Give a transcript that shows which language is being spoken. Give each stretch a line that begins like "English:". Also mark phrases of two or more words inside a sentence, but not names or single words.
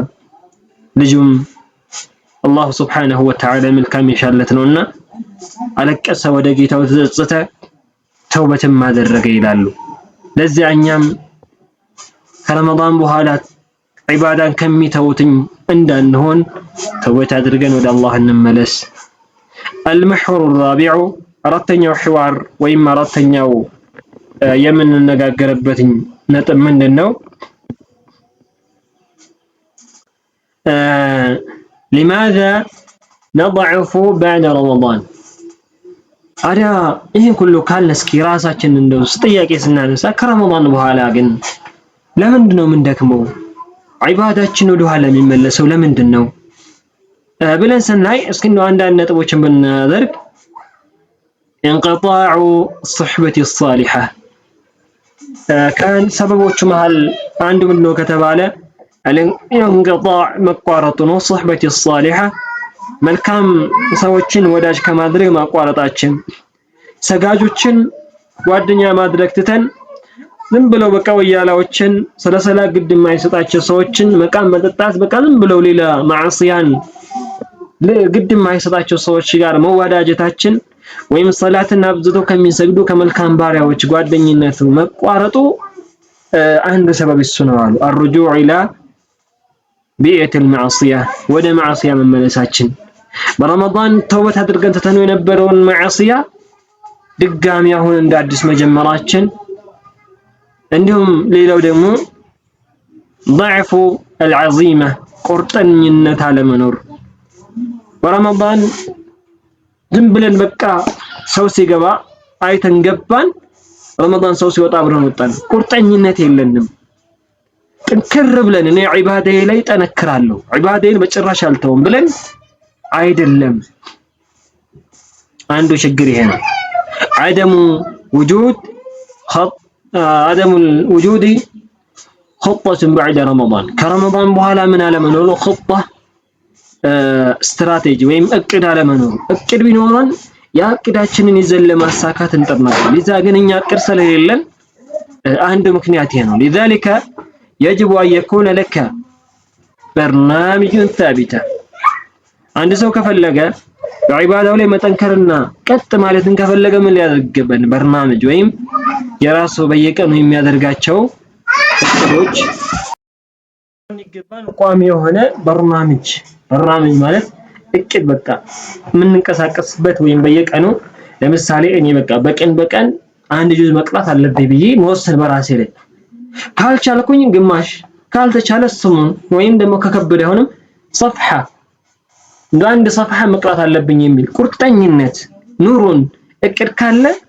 Amharic: ልጁም አላህ
Arabic: سبحانه وتعالى
Amharic: መልካም ይሻለት ነውና አለቀሰ ወደ ጌታው ተጸጸተ ተውበትም አደረገ ይላሉ። ለዚያ እኛም ከረመዳን በኋላ ዒባዳን ከሚተውትኝ እንዳንሆን ተውበት አድርገን ወደ አላህ እንመለስ።
Arabic: المحور الرابع
Amharic: አራተኛው ሒዋር ወይም አራተኛው የምንነጋገርበት ነጥብ ምንድነው?
Arabic: لماذا نضعف بعد رمضان
Amharic: አዳ ይሄን ሁሉ ካልን እስኪ ራሳችንን እንደው ጥያቄ ስናነሳ ከረመዳን በኋላ ግን ለምንድነው የምንደክመው? ዒባዳችን ወደ ኋላ የሚመለሰው ለምንድነው ብለን ስናይ እስኪ እንደው አንዳንድ ነጥቦችን ብናደርግ
Arabic: انقطاع الصحبة الصالحة كان
Amharic: سببዎቹ መሃል አንዱ ምንድነው ከተባለ انقطاع መቋረጡ ነው።
Arabic: صحبة الصالحة
Amharic: መልካም ሰዎችን ወዳጅ ከማድረግ ማቋረጣችን፣ ሰጋጆችን ጓደኛ ማድረግ ትተን ዝም ብለው በቃ ወያላዎችን ስለ ሰላት ግድ የማይሰጣቸው ሰዎችን መቃም መጠጣት በቃ ዝም ብለው ሌላ ማዕሲያን ግድ የማይሰጣቸው ሰዎች ጋር መዋዳጀታችን ወይም ሰላትን አብዝተው ከሚሰግዱ ከመልካም ባሪያዎች ጓደኝነቱ መቋረጡ አንድ ሰበብ እሱ ነው አሉ።
Arabic: الرجوع الى بيئة المعصية
Amharic: ወደ ማዕሲያ መመለሳችን በረመዳን ተውበት አድርገን ተተነው የነበረውን ማዕሲያ ድጋሚ አሁን እንደ አዲስ መጀመራችን፣ እንዲሁም ሌላው ደግሞ
Arabic: ضعف العزيمة
Amharic: ቁርጠኝነት አለመኖር። በረመዳን ዝም ብለን በቃ ሰው ሲገባ አይተን ገባን፣ ረመዳን ሰው ሲወጣ አብረን ወጣን። ቁርጠኝነት የለንም። ጥንክር ብለን እኔ ዒባዳዬ ላይ ጠነክራለሁ ዒባዳዬን በጭራሽ አልተውም ብለን አይደለም። አንዱ ችግር ይሄ ነው።
Arabic: عدم وجود خطة بعد رمضان كرمضان
Amharic: በኋላ ምን አለመኖር خطة ስትራቴጂ ወይም እቅድ አለመኖር። እቅድ ቢኖረን ያ እቅዳችንን ይዘን ለማሳካት እንጥር ነበር። ለዛ ግን እኛ እቅድ ስለሌለን አንድ ምክንያት ይሄ ነው።
Arabic: لذلك يجب أن يكون لك برنامج ثابت
Amharic: አንድ ሰው ከፈለገ በዒባዳው ላይ መጠንከርና ቀጥ ማለትን ከፈለገ ምን ሊያደርግበት በርናምጅ ወይም የራሱ በየቀኑ የሚያደርጋቸው እቅዶች ይገባል። ቋሚ የሆነ በርናምጅ ማለት እቅድ በቃ የምንንቀሳቀስበት ወይም በየቀኑ ለምሳሌ እኔ በቃ በቀን አንድ ጁዝ መቅራት አለብኝ ብዬ መወሰን በራሴ ላይ ካልቻልኩኝ ግማሽ ካልተቻለ ስሙን ወይም ደግሞ ከከበደ አይሆንም صفحة አንድ صفحة መቅራት አለብኝ የሚል ቁርጠኝነት ኑሮን እቅድ ካለ